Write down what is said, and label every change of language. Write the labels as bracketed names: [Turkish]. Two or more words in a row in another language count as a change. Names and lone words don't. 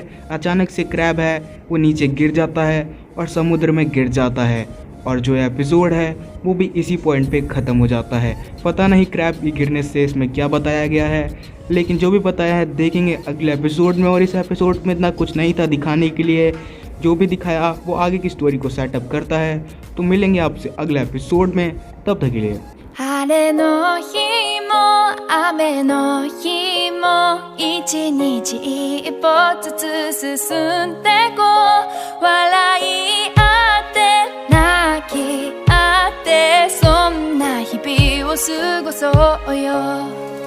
[Hindi] अचानक से क्रैब है वो नीचे गिर जाता है और समुद्र में गिर जाता है, और जो एपिसोड है वो भी इसी पॉइंट पे ख़त्म हो जाता है। पता नहीं क्रैब की गिरने से इसमें क्या बताया गया है, लेकिन जो भी बताया है देखेंगे अगले एपिसोड में। और इस एपिसोड में इतना कुछ नहीं था दिखाने के लिए, जो भी दिखाया वो आगे की स्टोरी को सेटअप करता है। तो मिलेंगे आपसे अगले एपिसोड में, तब तक के लिए। [Japanese] 晴れの日も雨の日も一日一歩ずつ進んでこう笑い合って泣き合ってそんな日々を過ごそうよ